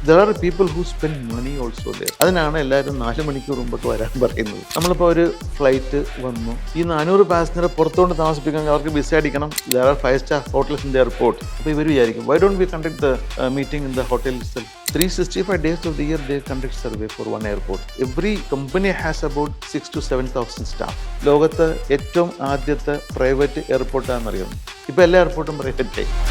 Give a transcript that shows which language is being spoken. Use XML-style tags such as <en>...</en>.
<en>There are people who spend money also there.</en> <ml>അതിനാണ് എല്ലാവരും 4 മണിക്കൂർ മുമ്പൊക്കെ വരാൻ പറയുന്നത്. നമ്മളിപ്പോൾ ഒരു ഫ്ലൈറ്റ് വന്നു, ഈ 400 പാസഞ്ചറെ പുറത്തുകൊണ്ട് താമസിപ്പിക്കാൻ അവർക്ക് വിസ അടിക്കണം.</ml> <en>There are 5-star hotels in the airport.</en> <ml>അപ്പോൾ ഇവർ വിചാരിക്കും,</ml> <en>why don't we conduct the meeting in the hotel itself? 365 days of the year they conduct survey for one airport. Every company has about 6,000 to 7,000 staff.</en> <ml>ലോകത്ത് ഏറ്റവും ആദ്യത്തെ private എയർപോർട്ടാണെന്നറിയാം. ഇപ്പോൾ എല്ലാ എയർപോർട്ടും പ്രൈവറ്റായി.</ml>